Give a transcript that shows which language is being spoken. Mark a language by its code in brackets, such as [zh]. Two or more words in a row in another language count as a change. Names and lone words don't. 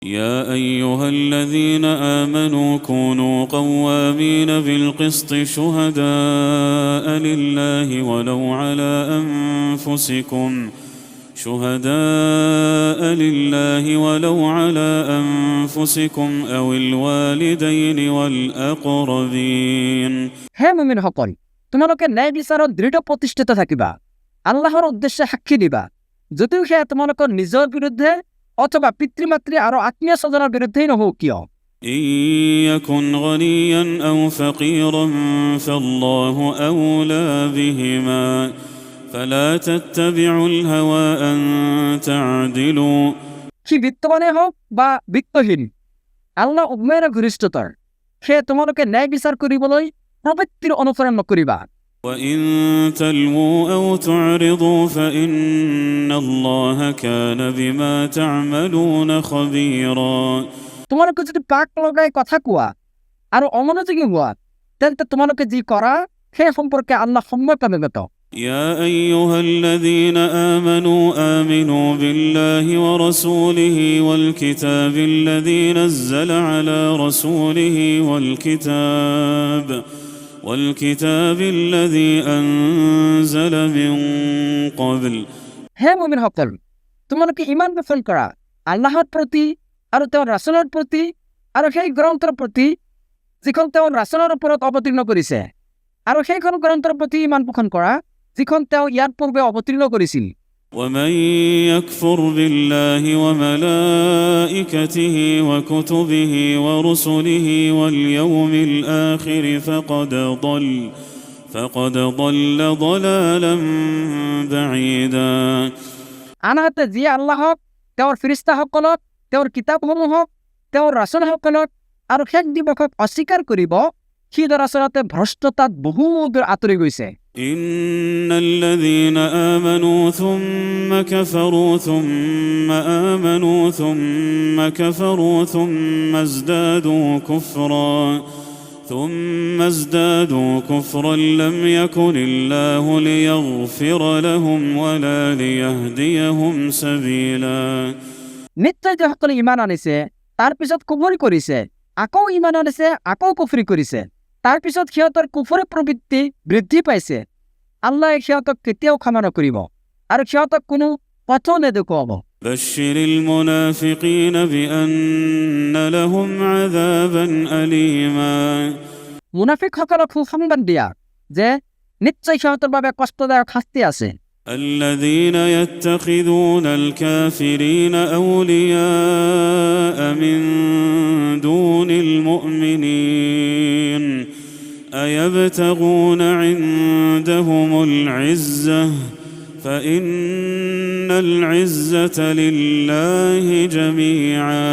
[ar] يا أيها الذين آمنوا كونوا قوامين بالقسط شهداء لله ولو على أنفسكم أو الوالدين والأقربين [as] হে মুমিনসকল, তোমালোকে ন্যায় বিচাৰত দৃঢ় প্ৰতিষ্ঠিত থাকিবা, আল্লাহৰ উদ্দেশ্যে সাক্ষী দিবা, যদিও সেয়া তোমালোকৰ নিজৰ বিৰুদ্ধে অথবা পিতৃ মাতৃ আৰু আত্মীয় স্বজনৰ বিৰুদ্ধেই নহওক কিয়। [ar] إن يكن غنيا أو فقيرا فالله أولى بهما فلا تتبعوا الهوى أن تعدلوا [as] সি বিত্তবানে হওক বা বিত্তহীন, আল্লাহ উভয়ৰে ঘনিষ্ঠতৰ, সেয়ে তোমালোকে ন্যায় বিচাৰ কৰিবলৈ প্ৰবৃত্তিৰ অনুসৰণ নকৰিবা। [ar] وإن تلووا أو تعرضوا فإن الله كان بما تعملون خبيرا [as] তোমালোকে যদি পাক লগাই কথা কোৱা আৰু অমনোযোগী হোৱা, তেন্তে তোমালোকে যি কৰা সেই সম্পৰ্কে আল্লাহ সম্যক অৱগত। [ar] يا أيها الذين آمنوا بالله ورسوله والكتاب الذي نزل على رسوله والكتاب الذي أنزل من قبل [as] হে মুমিনসকল, তোমালোকে ঈমান পোষণ কৰা আল্লাহৰ প্ৰতি আৰু তেওঁৰ ৰাসূলৰ প্ৰতি আৰু সেই গ্ৰন্থৰ প্ৰতি যিখন তেওঁৰ ৰাসূলৰ ওপৰত অৱতীৰ্ণ কৰিছে, আৰু সেইখন গ্ৰন্থৰ প্ৰতি ঈমান পোষণ কৰা যিখন তেওঁ ইয়াৰ পূৰ্বে অৱতীৰ্ণ কৰিছিল। [ar] ومن يكفر بالله وملائكته وكتبه ورسله واليوم الآخر فقد ضل ضلالا بعيدا [as] আনহাতে যিয়ে আল্লাহক, তেওঁৰ ফিৰিস্তাসকলক, তেওঁৰ কিতাপসমূহক, তেওঁৰ ৰাসূলসকলক আৰু শেষ দিৱসক অস্বীকাৰ কৰিব, সি দৰাচলতে ভ্ৰষ্টতাত বহু দূৰ আঁতৰি গৈছে। [ar] إن الذين آمنوا ثم كفروا ثم آمنوا ثم كفروا ثم ازدادوا كفرا لم يكن الله ليغفر لهم ولا ليهديهم سبيلا [as] নিশ্চয় যিসকলে ঈমান আনিছে তাৰ পিছত কুফৰি কৰিছে, আকৌ ঈমান আনিছে, আকৌ কুফৰি কৰিছে, তাৰ পিছত সিহঁতৰ কুফৰি প্ৰবৃত্তি বৃদ্ধি পাইছে, আল্লাহ সিহঁতক কেতিয়াও ক্ষমা নকৰিব আৰু সিহঁতক কোনো পথো নেদেখুৱাব। [ar] بشر المنافقين بأن لهم عذابا أليما [as] মুনাফিকসকলক সুসংবাদ দিয়া যে নিশ্চয় সিহঁতৰ বাবে কষ্টদায়ক শাস্তি আছে। [ar] الذين يتخذون الكافرين أولياء من دون المؤمنين أيبتغون عندهم العزة فإن العزة لله جميعا